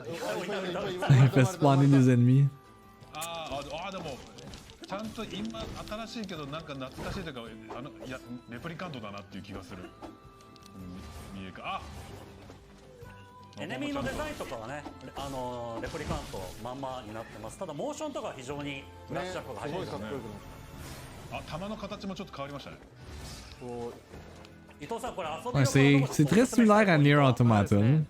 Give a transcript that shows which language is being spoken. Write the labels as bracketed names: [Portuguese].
[French] Il fait spawner des ennemis. [Japanese] でもちゃんと今新しいけどなんか懐かしいというかいやレプリカントだなっていう気がする。見えか。エネミーのデザインとかはね、レプリカントまんまになってます。ただモーションとか非常にブラッシュアップが入ってますね。弾の形もちょっと変わりましたね。伊藤さんこれ遊びの [French] C'est très similaire à NieR Automata.